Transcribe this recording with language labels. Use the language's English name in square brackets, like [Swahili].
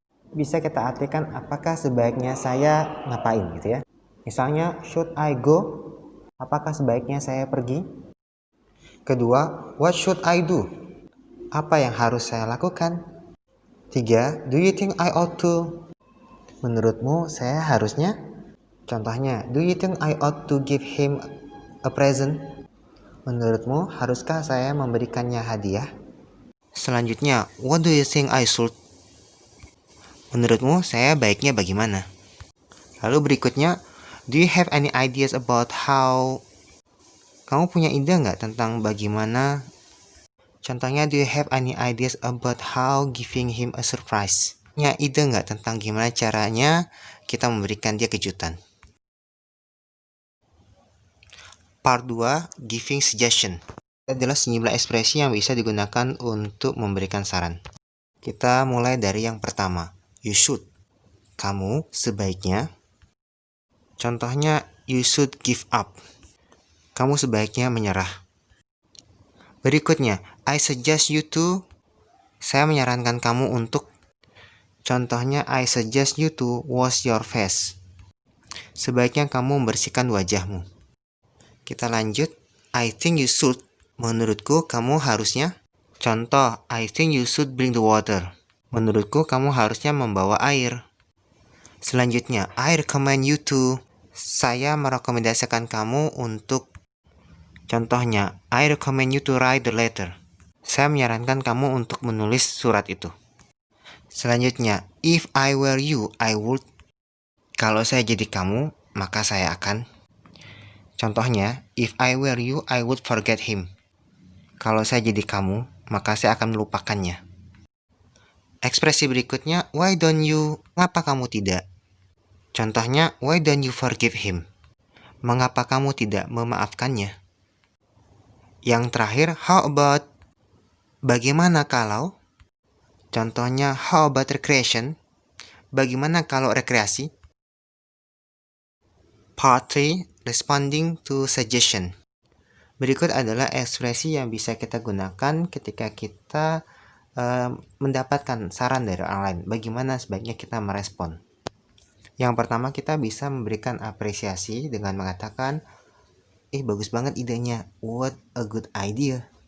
[Indonesian] Bisa kita artikan apakah sebaiknya saya ngapain gitu ya. Misalnya, [English] should I go? [Indonesian] Apakah sebaiknya saya pergi? Kedua, [English] what should I do? [Indonesian] Apa yang harus saya lakukan? 3. [English] Do you think I ought to? [Indonesian] Menurutmu saya harusnya? [English] Contohnya, do you think I ought to give him a present? [Indonesian] Menurutmu haruskah saya memberikannya hadiah? Selanjutnya, [English] what do you think I should? [Indonesian] Menurutmu saya baiknya bagaimana? Lalu berikutnya, [English] do you have any ideas about how? [Indonesian] Kamu punya ide nggak tentang bagaimana? [English] Contohnya, do you have any ideas about how giving him a surprise? [Indonesian] Punya ide nggak tentang gimana caranya kita memberikan dia kejutan? [English] Part 2, giving suggestion. [Indonesian] Ini adalah sejumlah ekspresi yang bisa digunakan untuk memberikan saran. Kita mulai dari yang pertama, [English] you should. [Indonesian] Kamu sebaiknya. [English] Contohnya, you should give up. [Indonesian] Kamu sebaiknya menyerah. Berikutnya, [English] I suggest you to. [Indonesian] Saya menyarankan kamu untuk. [English] Contohnya, I suggest you to wash your face. [Indonesian] Sebaiknya kamu membersihkan wajahmu. Kita lanjut, [English] I think you should. [Indonesian] Menurutku kamu harusnya. [English] Contoh, I think you should bring the water. [Indonesian] Menurutku kamu harusnya membawa air. Selanjutnya, [English] I recommend you to. [Indonesian] Saya merekomendasikan kamu untuk. Contohnya, [English] I recommend you to write the letter. [Indonesian] Saya menyarankan kamu untuk menulis surat itu. Selanjutnya, [English] if I were you, I would. [Indonesian] Kalau saya jadi kamu, maka saya akan. Contohnya, [English] if I were you, I would forget him. [Indonesian] Kalau saya jadi kamu, maka saya akan melupakannya. Ekspresi berikutnya, [English] why don't you? [Indonesian] Mengapa kamu tidak? [English] Contohnya, why don't you forgive him? [Indonesian] Mengapa kamu tidak memaafkannya? Yang terakhir, [English] how about? [Indonesian] Bagaimana kalau? Contohnya, [English] how about recreation? [Indonesian] Bagaimana kalau rekreasi? [English] Part 3, responding to suggestion. [Indonesian] Berikut adalah ekspresi yang bisa kita gunakan ketika kita mendapatkan saran dari orang lain. Bagaimana sebaiknya kita merespon? Yang pertama, kita bisa memberikan apresiasi dengan mengatakan, bagus banget idenya, [English] what a good idea.